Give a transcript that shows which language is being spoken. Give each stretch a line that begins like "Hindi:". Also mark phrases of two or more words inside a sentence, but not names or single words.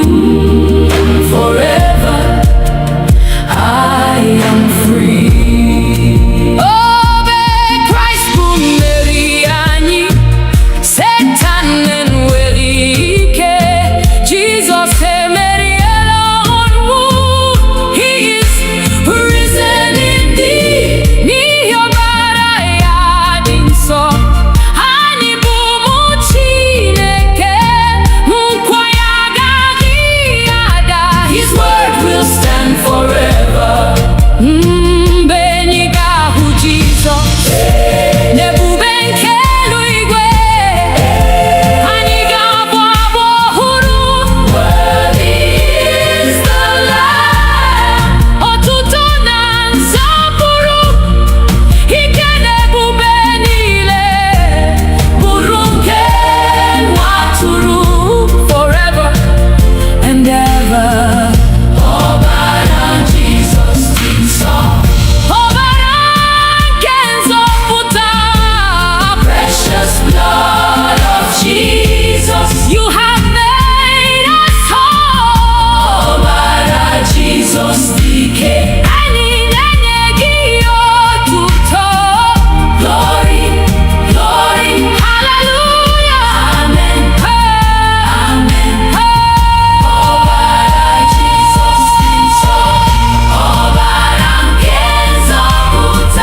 English: Forever I am free.
Igbo: Obe Christ bụ mmeri anyị, Satan enweghị ike. Jesus emeriela ọnwụ.
English: He is risen indeed.
Igbo: N'ihi ọbara ya dị nsọ, anyị bụ ụmụ Chineke. Nkwa ya agaghị ada.
English: His word will stand forever.
Igbo: Mgbe anyị ga-ahụ Jizọs n'ebube nke eluigwe, anyị ga-abụ abụ ọhụrụ.
English: Worthy is the Lamb.
Igbo: Otuto na nsọpụrụ, ike na ebube niile bụrụ nke nwa atụrụ.
English: Forever and ever.
Igbo: Ọbara Jizọs dị nsọ, ọbara nke nzọpụta.
English: Precious blood of Jesus, you have made us whole.
Igbo: Ọbara Jizọs dike, anyị na-enye gị otuto.
English: Glory, glory, hallelujah, amen, amen.
Igbo: Ọbara Jizọs dị nsọ, ọbara nke nzọpụta.